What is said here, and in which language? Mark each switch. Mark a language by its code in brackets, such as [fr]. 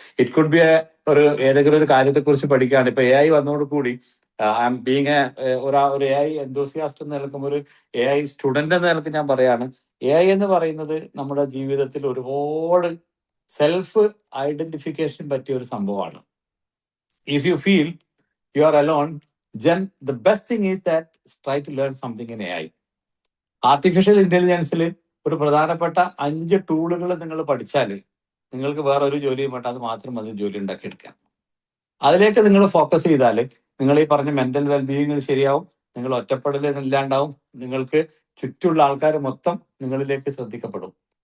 [en] it could be [ml] ഏതെങ്കിലും ഒരു കാര്യത്തെക്കുറിച്ച് പഠിക്കുകയാണ്. ഇപ്പൊ AI വന്നതോട് കൂടി ബീങ് ഒരു AI എന്തോസിയാസ്റ്റ് എന്ന് നിൽക്കുമ്പോൾ ഒരു AI സ്റ്റുഡന്റ് എന്ന നിലക്ക് ഞാൻ പറയാണ്, AI എന്ന് പറയുന്നത് നമ്മുടെ ജീവിതത്തിൽ ഒരുപാട് സെൽഫ് ഐഡന്റിഫിക്കേഷൻ പറ്റിയ ഒരു സംഭവമാണ്. [en] If you feel you are alone, then the best thing is that try to learn something in AI. [ml] Artificial ഇന്റലിജൻസിൽ ഒരു പ്രധാനപ്പെട്ട 5 ടൂളുകൾ നിങ്ങൾ പഠിച്ചാൽ നിങ്ങൾക്ക് വേറെ ഒരു ജോലിയും വേണ്ട, അത് മാത്രം മതി ജോലി ഉണ്ടാക്കിയെടുക്കാൻ. അതിലേക്ക് നിങ്ങൾ ഫോക്കസ് ചെയ്താൽ നിങ്ങൾ ഈ പറഞ്ഞ മെന്റൽ വെൽബീയിങ് ശരിയാവും, നിങ്ങൾ ഒറ്റപ്പെടൽ ഇല്ലാണ്ടാവും, നിങ്ങൾക്ക് ചുറ്റുമുള്ള ആൾക്കാർ മൊത്തം നിങ്ങളിലേക്ക് ശ്രദ്ധിക്കപ്പെടും.